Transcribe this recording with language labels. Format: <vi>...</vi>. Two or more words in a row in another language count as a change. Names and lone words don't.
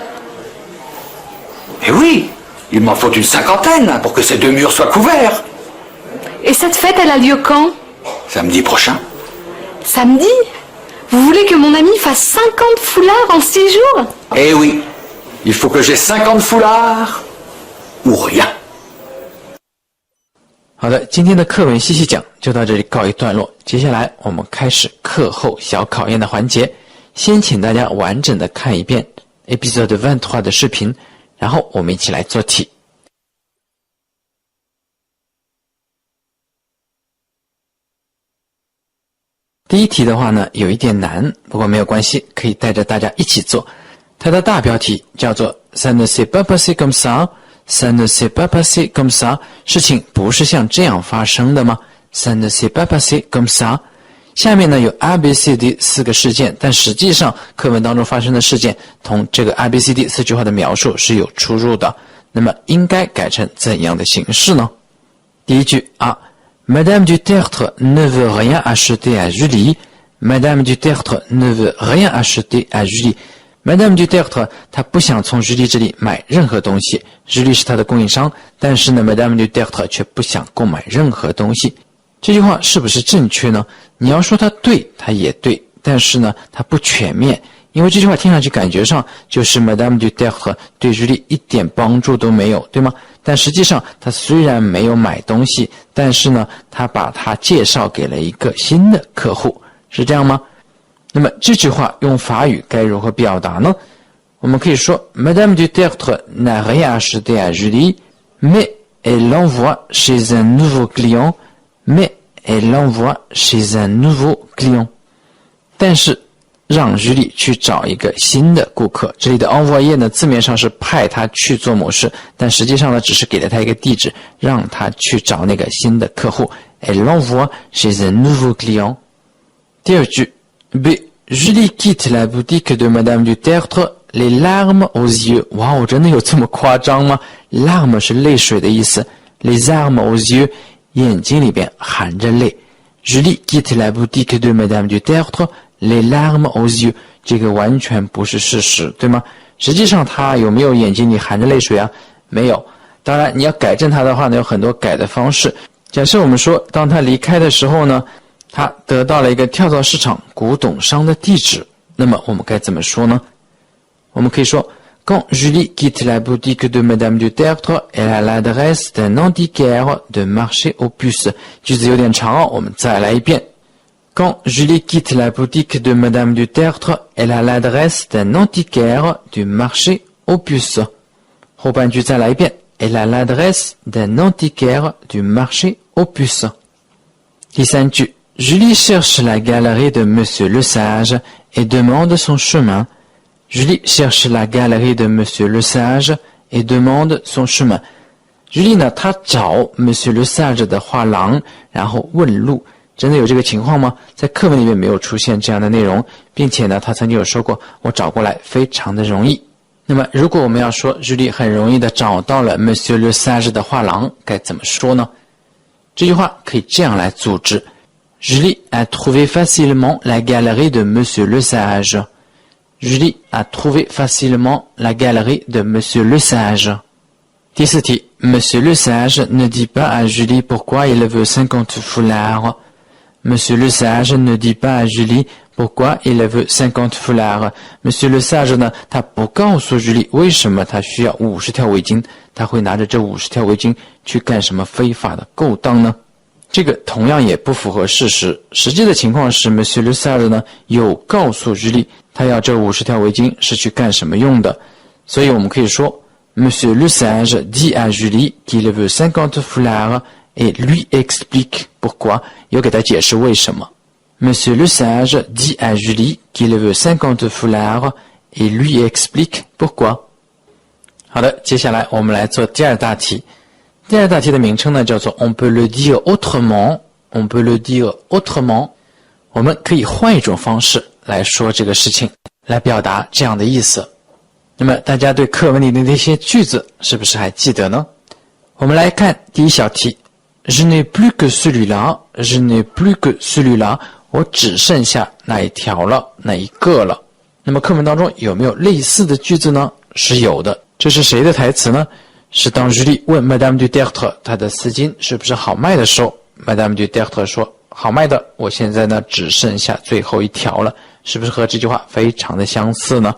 <fr>Eh oui, il m'en faut une 50aine pour que ces deux murs soient couverts. Et cette fête, elle a lieu quand? Samedi prochain. Samedi? Vous voulez que mon ami fasse 50 foulards en 6 jours? Eh oui, il faut que j'ai 50 foulards ou rien.</fr> <zh>好的，今天的课文细细讲就到这里告一段落。接下来我们开始课后小考验的环节。先请大家完整的看一遍 Episode 23的视频，然后我们一起来做题。第一题的话呢，有一点难，不过没有关系，可以带着大家一起做。它的大标题叫做</zh> <fr>Ça ne s'est pas passé comme ça。Ça ne s'est pas passé comme ça，</fr> <zh>事情不是像这样发生的吗？</zh> <fr>Ça ne s'est pas passé comme ça。</fr> <zh>下面呢有 ABCD 4个事件，但实际上课文当中发生的事件同这个 ABCD 4句话的描述是有出入的。那么应该改成怎样的形式呢？第一句啊</zh> <fr>Madame Duterte ne veut rien acheter à Julie. Madame Duterte ne veut rien acheter à Julie.</fr> <zh>Madame Duterte 她不想从Julie这里买任何东西 Julie 是她的供应商，但是呢 Madame Duterte 却不想购买任何东西。这句话是不是正确呢？你要说它对，它也对，但是呢它不全面，因为这句话听上去感觉上就是 Madame Duterte 对Julie 一点帮助都没有，对吗？但实际上她虽然没有买东西，但是呢她把它介绍给了一个新的客户，是这样吗？那么这句话用法语该如何表达呢？我们可以说</zh> <fr>Madame Duterte n'a rien acheté à Julie, mais elle l'envoie chez un nouveau client. Mais elle l'envoie chez un nouveau client.</fr> <zh>但是让 Julie 去找一个新的顾客。这里的 envoyer 呢，字面上是派他去做某事，但实际上呢，只是给了他一个地址，让他去找那个新的客户。</zh> <fr>Elle l'envoie chez un nouveau client.</fr> <zh>第二句 B.</zh> <fr>Julie quitte la boutique de Madame Duterte, les larmes aux yeux.</fr> <zh>哇哦，真的有这么夸张吗？</zh> <fr>larmes</fr> <zh>是泪水的意思</zh> <fr>les larmes aux yeux</fr> <zh>眼睛里边含着泪。</zh> <fr>Julie quitte la boutique de Madame Duterte, les larmes aux yeux.</fr> <zh>这个完全不是事实，对吗？实际上她有没有眼睛里含着泪水啊？没有。当然你要改正它的话呢，有很多改的方式。假设我们说当她离开的时候呢，他得到了一个跳蚤市场古董商的地址，那么我们该怎么说呢？我们可以说</zh> <fr>Quand Julie quitte la boutique de Madame Duterte, elle a l'adresse d'un antiquaire de marché aux puces.</fr> <zh>句子有点长哦，我们再来一遍。</zh> <fr>Quand Julie quitte la boutique de Madame Duterte, elle a l'adresse d'un antiquaire du marché aux puces.</fr> <zh>后半句再来一遍。</zh> <fr>Elle a l'adresse d'un antiquaire du marché aux puces.</fr> <zh>第三句</zh> <fr>Julie cherche la galerie de Monsieur Le Sage et demande son chemin. Julie cherche la galerie de Monsieur Le Sage et demande son chemin.</fr> <zh>Julie 呢，她找 Monsieur Le Sage 的画廊，然后问路。真的有这个情况吗？在课文里面没有出现这样的内容，并且呢，她曾经有说过，我找过来非常的容易。那么，如果我们要说 Julie 很容易的找到了 Monsieur Le Sage 的画廊，该怎么说呢？这句话可以这样来组织</zh> <fr>Julie a trouvé facilement la galerie de Monsieur le Sage. Julie a trouvé facilement la galerie de Monsieur le Sage.</fr> <zh>第四题</zh> <fr>Monsieur le Sage ne dit pas à Julie pourquoi il veut 50 foulards. Monsieur le Sage ne dit pas à Julie pourquoi il veut 50 foulards.</fr> <zh>Monsieur le Sage 呢，他不告诉 Julie 为什么他需要50条围巾，他会拿着这50条围巾去干什么非法的勾当呢？这个同样也不符合事实。实际的情况是</zh> <fr>Monsieur le Sage 呢有告诉 Julie 他要这50条围巾是去干什么用的，所以我们可以说 Monsieur le Sage dit à Julie qu'il veut 50 foulards et lui explique pourquoi，</fr> <zh>有给他解释为什么。</zh> <fr>Monsieur le Sage dit à Julie qu'il veut 50 foulards et lui explique pourquoi。</fr> <zh>好的，接下来我们来做第二大题。第二大题的名称呢叫做</zh> <fr>On peut le dire autrement。 On peut le dire autrement。</fr> <zh>我们可以换一种方式来说这个事情，来表达这样的意思。那么大家对课文里的那些句子是不是还记得呢？我们来看第一小题</zh> <fr>Je n'ai plus que celui-là, je n'ai plus que celui-là，</fr> <zh>我只剩下那一条了，那一个了。那么课文当中有没有类似的句子呢？是有的。这是谁的台词呢？是当 Julie 问 Madame du Tertre 她的丝巾是不是好卖的时候， Madame du Tertre 说好卖的，我现在呢只剩下最后一条了，是不是和这句话非常的相似呢？</zh>